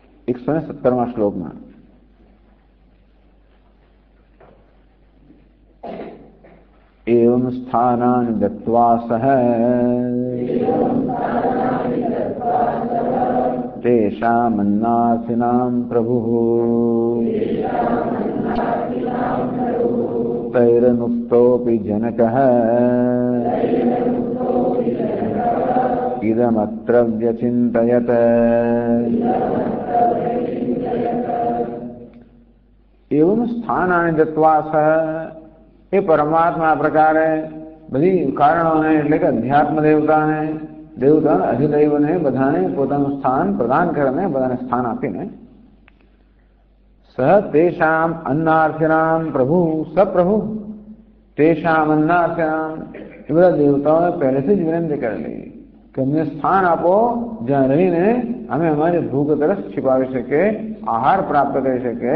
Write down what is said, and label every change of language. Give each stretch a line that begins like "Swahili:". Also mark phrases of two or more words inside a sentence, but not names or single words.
Sanskrit: 117वां श्लोकમાં एवं स्थानानि दत्त्वा सः तेषामन्नार्थिनां प्रभुः तैरनुक्तोऽपि जनकः इदमत्र व्यचिन्तयत्। एवं स्थानानि दत्त्वा सः
Gujarati: એ પરમાત્મા આ પ્રકારે બધી કારણોને એટલે કે અધ્યાત્મ દેવતાને દેવતાના અધિદૈવને બધાને પોતાનું સ્થાન પ્રદાન કરીને બધાને સ્થાન આપીને
Sanskrit: सः तेषाम् अन्नार्थिनाम् प्रभुः सप्रभुः तेषाम् अन्नार्थिनाम्
Gujarati: એ બધા દેવતાઓને પહેલેથી જ વિનંતી કરેલી કે અમને સ્થાન આપો જ્યાં રહીને અમે અમારી ભૂખ તરફ छिपाવી શકીએ, આહાર પ્રાપ્ત કરી શકીએ।